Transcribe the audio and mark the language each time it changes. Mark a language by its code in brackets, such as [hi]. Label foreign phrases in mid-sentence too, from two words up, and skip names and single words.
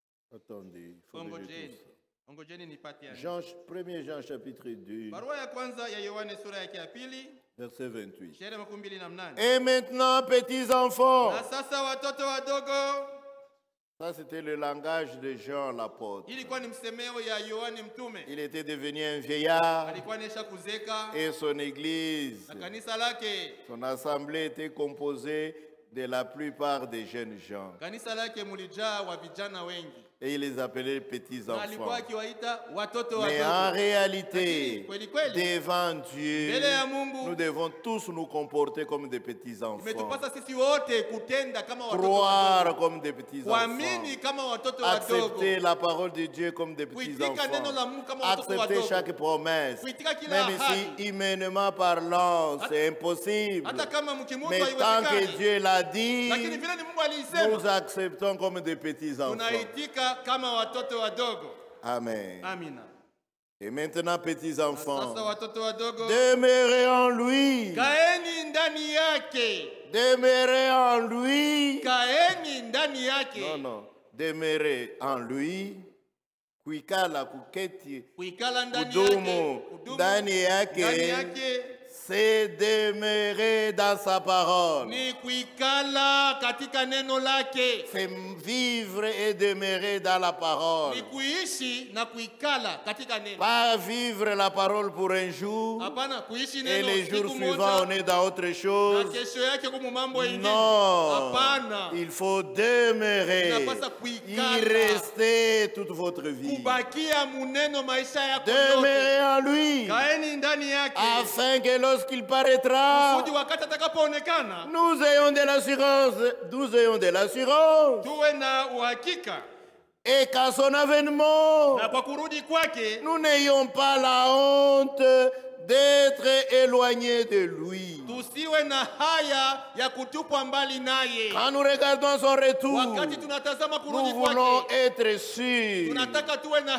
[fr] Attendez, il faut que je [sw] Ongojeni. [fr] trouve ça. [sw] Ongojeni nipate yani. [fr] Jean, 1 Jean chapitre 2, [sw] Barua ya kwanza ya Yohane sura yake ya pili, [fr] verset 28. [sw] shairi 28. [fr] Et maintenant, petits enfants, [sw] Na sasa watoto wadogo, [fr] ça c'était le langage de Jean l'apôtre. [sw] ilikuwa ni msemeo ya Yohane mtume. [fr] Il était devenu un vieillard [sw] Alikuwa anesha kuzeka [fr] et son église, [sw] na kanisa lake. [fr] son assemblée était composée de la plupart des jeunes gens. [sw] Kanisa lake mulijaa wa vijana wengi. [fr] Et il les appelait petits [sw] Na alikuwa [fr] enfants. [sw] akiwaita watoto [fr] Mais en [sw] wadogo. [fr] réalité, [sw] Kweli kweli, [fr] devant Dieu, [sw] mbele ya Mungu [fr] nous devons tous nous comporter comme des petits enfants. [sw] imetupasa sisi wote kutenda kama watoto [fr] Croire [sw] wadogo. [fr] comme des petits [sw] Kuamini [fr] enfants. [sw] kama watoto wadogo. [fr] Accepter la parole de Dieu comme des petits [sw] Kuitika neno la [fr] enfants. [sw] Mungu kama watoto [fr] Accepter [sw] wadogo. [fr] chaque promesse. [sw] Kuitika kila [fr] Même [sw] ahadi. [fr] si humainement parlant, c'est impossible. [sw] Hata kama mkimutu [fr] Mais tant que [sw] haiwezekani. [fr] Dieu l'a dit, [sw] Lakini vile ni Mungu [fr] nous [sw] alisema, [fr] acceptons comme des petits enfants. [sw] tunaitika kama watoto wadogo. [fr] Amen. [sw] Amina. [fr] Et maintenant, petits enfants, [sw] Sasa watoto wadogo, [fr] demeurez en lui. [sw] kaeni ndani yake. [fr] Demeurez en lui. [sw] Kaeni ndani yake. [fr] Non, non. Demeurez en lui. [sw] Kuikala, kuketi, Kuikala ndani kudumu, yake. Kudumu ndani ndani yake. yake [fr] C'est demeurer dans sa parole. [sw] ni kuikala katika neno lake. [fr] C'est vivre et demeurer dans la parole. [sw] Ni kuishi na kuikala katika neno. [fr] Pas vivre la parole pour un jour [sw] Hapana kuishi [fr] et [sw] neno [fr] les jours [sw] siku [fr] suivants on [sw] moja [fr] est dans autre [sw] na [fr] chose. [sw] kesho yake kumu mambo ingine. [fr] Non, [sw] Hapana. [fr] il faut demeurer, [sw] Unapasa kuikala. [fr] y rester toute votre vie. [sw] Kubakia muneno maisha yako yote. [fr] Demeurer en lui, [sw] Kaeni ndani yake. [fr] afin que lorsqu'il paraîtra, [sw] Kusudi wakati atakapoonekana [fr] nous ayons de l'assurance, [sw] tuwe na uhakika, [fr] et qu'à son avènement, [sw] na kwa kurudi kwake [fr] nous n'ayons pas la honte d'être éloignés de lui. [sw] tusiwe na haya ya kutupwa mbali naye. [fr] Quand nous regardons son retour, [sw] Wakati tunatazama [fr] nous [sw] kurudi [fr] voulons [sw] kwake, [fr] être sûrs [sw] tunataka tuwe na